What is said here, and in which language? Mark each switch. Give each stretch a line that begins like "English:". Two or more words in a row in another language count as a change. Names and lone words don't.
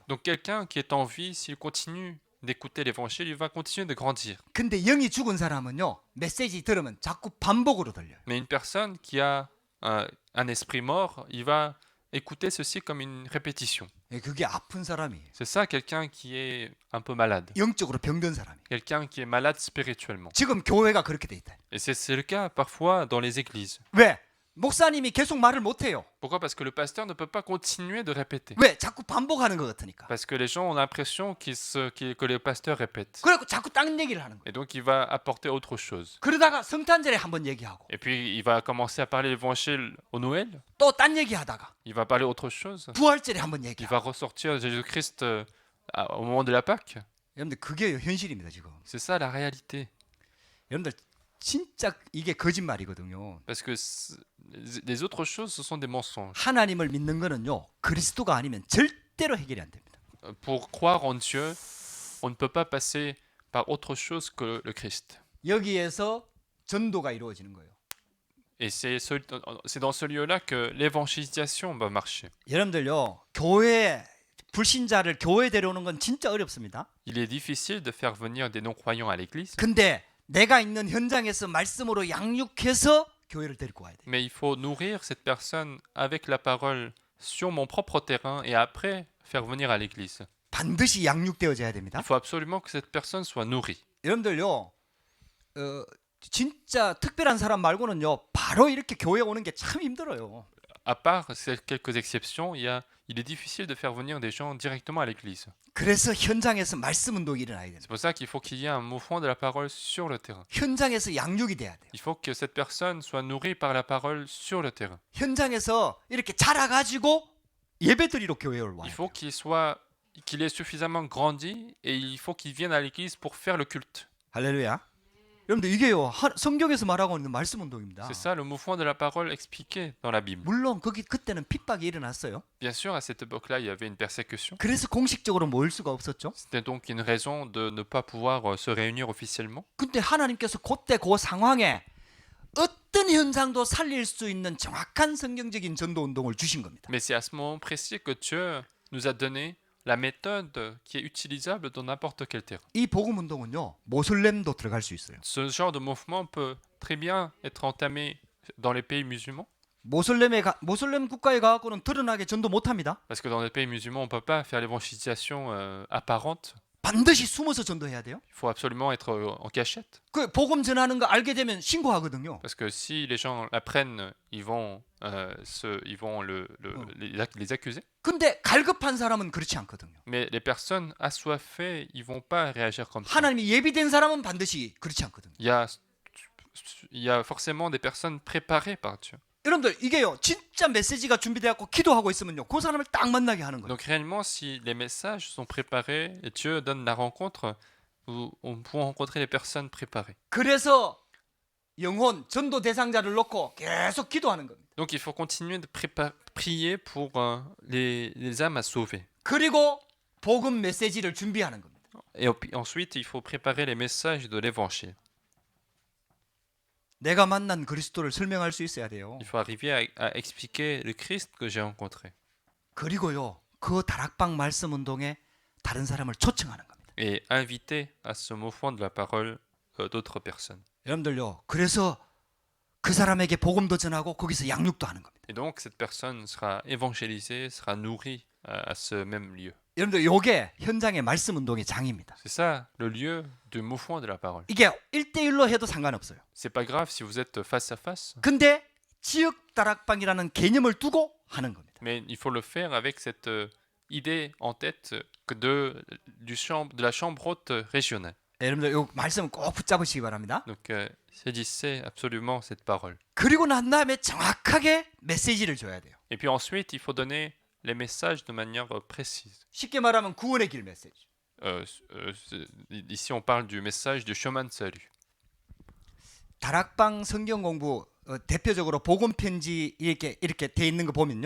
French: Donc quelqu'un qui est en vie, s'il continue d'écouter l'évangile, il va continuer de grandir.
Korean: 근데 영이 죽은 사람은요 메시지 들으면 자꾸 반복으로 들려요.
French: Mais une personne qui a un esprit mort, il va écouter ceci comme une répétition.
Korean: 그게 아픈 사람이에요.
French: C'est ça, quelqu'un qui est un peu malade.
Korean: 영적으로 병든 사람이에요.
French: Quelqu'un qui est malade spirituellement.
Korean: 지금 교회가 그렇게 돼 있다.
French: Et c'est le cas parfois dans les églises.
Korean: 왜? 목사님이 계속 말을 못해요.
French: Pourquoi? Parce que le pasteur ne peut pas continuer de répéter.
Korean: 왜? 자꾸 반복하는 것 같으니까.
French: Parce que les gens ont l'impression que le pasteur répète.
Korean: 그래갖고 자꾸 딴 얘기를 하는 거예요.
French: Et donc il va apporter autre chose.
Korean: 그러다가 성탄절에 한번 얘기하고
French: Et puis il va commencer à parler l'évangile au Noël.
Korean: 또 딴 얘기하다가
French: Il va parler autre chose.
Korean: 부활절에 한번
French: Il
Korean: 얘기하고.
French: va ressortir Jésus-Christ au moment de la Pâque.
Korean: 여러분들 그게 현실입니다 지금.
French: C'est ça la réalité.
Korean: 여러분들 진짜 이게 거짓말이거든요.
French: Parce que les autres choses, ce sont des mensonges.
Korean: 하나님을 믿는 거는요 그리스도가 아니면 절대로 해결이 안 됩니다.
French: Pour croire en Dieu, on ne peut pas passer par autre chose que le Christ.
Korean: 여기에서 전도가 이루어지는 거예요.
French: Et c'est dans ce lieu-là que l'évangélisation va marcher.
Korean: 여러분들요 교회 불신자를 교회 데려오는 건 진짜 어렵습니다.
French: Il est difficile de faire venir des non-croyants à l'église,
Korean: 근데 내가 있는 현장에서 말씀으로 양육해서 교회를 데리고 와야 돼.
French: mais il faut nourrir cette personne avec la parole sur mon propre terrain et après faire venir à l'église.
Korean: 반드시 양육되어져야 됩니다.
French: Il faut absolument que cette personne soit nourrie.
Korean: 여러분들요 진짜 특별한 사람 말고는요 바로 이렇게 교회 오는 게 참 힘들어요.
French: À part quelques exceptions, il est difficile de faire venir des gens directement à l'église.
Korean: 그래서 현장에서 말씀 운동이 일어나야 됩니다.
French: C'est pour ça qu'il faut qu'il y ait un mouvement de la parole sur le terrain.
Korean: 현장에서 양육이 돼야 돼요.
French: Il faut que cette personne soit nourrie par la parole sur le terrain.
Korean: 현장에서 이렇게 자라가지고 예배드리러 교회를 와요.
French: Il faut qu'il ait suffisamment grandi et il faut qu'il vienne à l'église pour faire le culte.
Korean: 할렐루야. 여러분들 이게요 성경에서 말하고 있는 말씀 운동입니다.
French: C'est ça le mouvement de la parole expliqué dans la Bible.
Korean: 물론 그때는 핍박이 일어났어요.
French: Bien sûr, à cette époque-là, il y avait une persécution.
Korean: 그래서 공식적으로 모일 수가 없었죠.
French: C'était donc une raison de ne pas pouvoir se réunir officiellement.
Korean: 근데 하나님께서 그때 그 상황에 어떤 현상도 살릴 수 있는 정확한 성경적인 전도 운동을 주신 겁니다.
French: Mais c'est à ce moment précis que Dieu nous a donné la méthode qui est utilisable dans n'importe quel terrain.
Korean: 이 복음 운동은요 모슬렘도 들어갈 수 있어요.
French: Ce genre de mouvement peut très bien être entamé dans les pays musulmans.
Korean: 모슬렘 국가에 가고는 드러나게 전도 못합니다.
French: Parce que dans les pays musulmans, on ne peut pas faire l'évangélisation apparente.
Korean: 반드시 숨어서 전도해야 돼요.
French: Il faut absolument être en cachette.
Korean: 그 복음 전하는 거 알게 되면 신고하거든요.
French: Parce que si les gens l'apprennent, ils vont les accuser.
Korean: 근데 갈급한 사람은 그렇지 않거든요.
French: Mais les personnes assoiffées, ils vont pas réagir comme ça.
Korean: 하나님이 예비된 사람은 반드시 그렇지 않거든요.
French: Il y a forcément des personnes préparées par Dieu.
Korean: 여러분들 이게요 진짜 메시지가 준비되었고 기도하고 있으면요 그 사람을 딱 만나게 하는 거예요.
French: Donc réellement, si les messages sont préparés et Dieu donne la rencontre, on peut rencontrer les personnes préparées.
Korean: 그래서 영혼 전도 대상자를 놓고 계속 기도하는 겁니다.
French: Donc il faut continuer de prier pour les âmes à sauver.
Korean: 그리고 복음 메시지를 준비하는 겁니다.
French: Et ensuite, il faut préparer les messages de l'évangile.
Korean: 내가 만난 그리스도를 설명할 수 있어야 돼요.
French: Il faut arriver à expliquer le Christ que j'ai rencontré.
Korean: 그리고요 그 다락방 말씀 운동에 다른 사람을 초청하는 겁니다.
French: Et inviter à ce mouvement de la parole d'autres personnes.
Korean: 여러분들요 그래서 그 사람에게 복음도 전하고 거기서 양육도 하는 겁니다.
French: Et donc cette personne sera évangélisée, sera nourrie à ce même lieu.
Korean: 여러분들 요게 현장의 말씀 운동의 장입니다.
French: C'est ça le lieu du mouvement de la parole.
Korean: 이게 1대1로 해도 상관없어요.
French: C'est pas grave si vous êtes face à face,
Korean: 근데 지역 다락방이라는 개념을 두고 하는 겁니다.
French: mais il faut le faire avec cette idée en tête que de la chambre haute régionale.
Korean: 여러분들 요 말씀 꼭 붙잡으시기 바랍니다.
French: Donc saisissez absolument cette parole.
Korean: 그리고 난 다음에 정확하게 메시지를 줘야 돼요.
French: Et puis ensuite, il faut donner les messages de manière précise.
Korean: 쉽게 말하면 구원의 길 메시지.
French: Ici, on parle du message du chemin de salut.
Korean: 다락방 성경 공부 대표적으로 복음 편지 이렇게 돼 있는 거 보면요.